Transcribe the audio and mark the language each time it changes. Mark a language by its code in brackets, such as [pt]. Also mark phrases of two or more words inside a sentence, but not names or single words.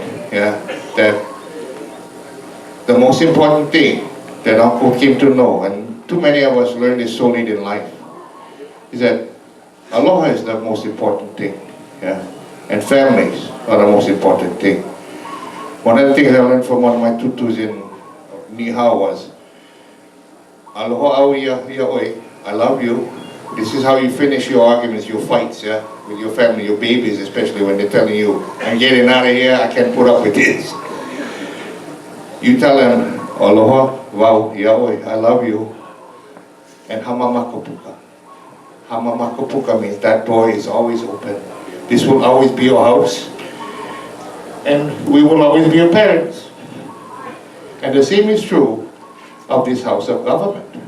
[en] Yeah, that the most important thing that Uncle came to know, and too many of us learn this so late in life, is that aloha is the most important thing. Yeah, and families are the most important thing. One of the things I learned from one of my tutus in Nihao was, [haw] aloha au ia oi, [en] I love you. This is how you finish your arguments, your fights, yeah, with your family, your babies, especially when they're telling you, I'm getting out of here, I can't put up with this. You tell them, aloha, [haw] wau, ia oi, [en] I love you, and hamamakopuka. Hamamakopuka means that door is always open. This will always be your house, and we will always be your parents. And the same is true of this house of government.